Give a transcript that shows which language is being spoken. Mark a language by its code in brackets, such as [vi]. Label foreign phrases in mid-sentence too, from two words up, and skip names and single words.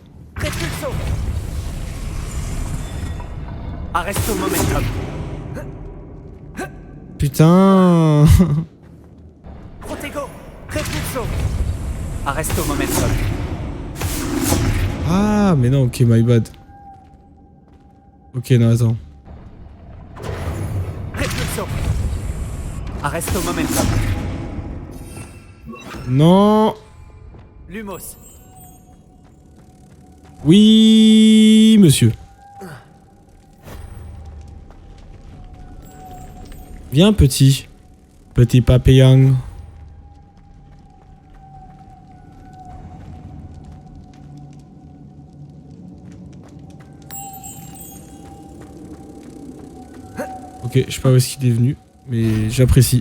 [fr] Repulso. Arresto momentum. Putain. Protego. Repulso. Arresto momentum. Ah, mais non, [en] ok, my bad. [fr] Ok, non, attends. Repulso. Arresto momentum. Non. Lumos. Oui, monsieur. Viens, petit. Petit papillon. Ok, je sais pas où est-ce qu'il est venu, mais j'apprécie.